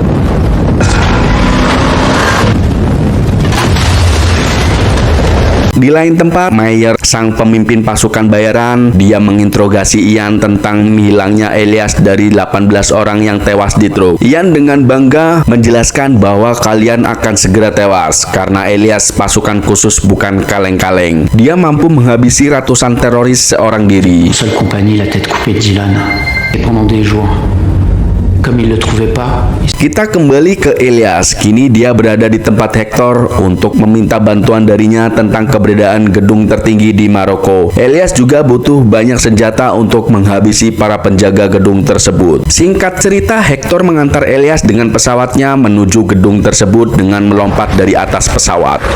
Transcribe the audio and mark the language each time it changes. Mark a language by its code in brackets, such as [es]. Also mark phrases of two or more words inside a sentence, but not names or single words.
[id] Di lain tempat, Meyer, sang pemimpin pasukan bayaran, dia menginterogasi Ian tentang hilangnya Elias dari 18 orang yang tewas di truk. Ian dengan bangga menjelaskan bahwa kalian akan segera tewas karena Elias pasukan khusus bukan kaleng-kaleng. Dia mampu menghabisi ratusan teroris seorang diri. [fr] Seule compagnie, la tête coupée de Dylan. Et pendant des jours, comme il le trouvait pas, [id] Kita kembali ke Elias. Kini dia berada di tempat Hector untuk meminta bantuan darinya tentang keberadaan gedung tertinggi di Maroko. Elias juga butuh banyak senjata untuk menghabisi para penjaga gedung tersebut. Singkat cerita, Hector mengantar Elias dengan pesawatnya menuju gedung tersebut dengan melompat dari atas pesawat.